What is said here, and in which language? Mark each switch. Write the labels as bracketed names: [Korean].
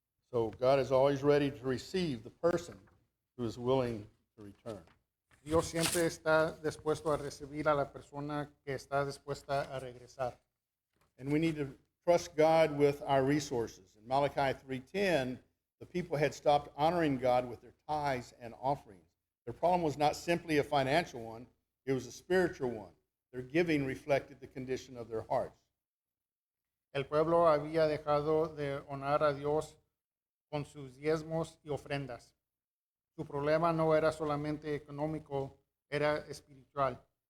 [English] So God is always ready to receive the person who is willing to return. [Spanish] Dios siempre está dispuesto a recibir a la persona que está dispuesta a regresar. [English] And we need to trust God with our resources. In Malachi 3:10, the people had stopped honoring God with their tithes and offerings. Their problem was not simply a financial one, it was a spiritual one. Their giving reflected the condition of their hearts. [Spanish] El pueblo había dejado de honrar a Dios con sus diezmos y ofrendas. Su problema no era solamente económico, era espiritual.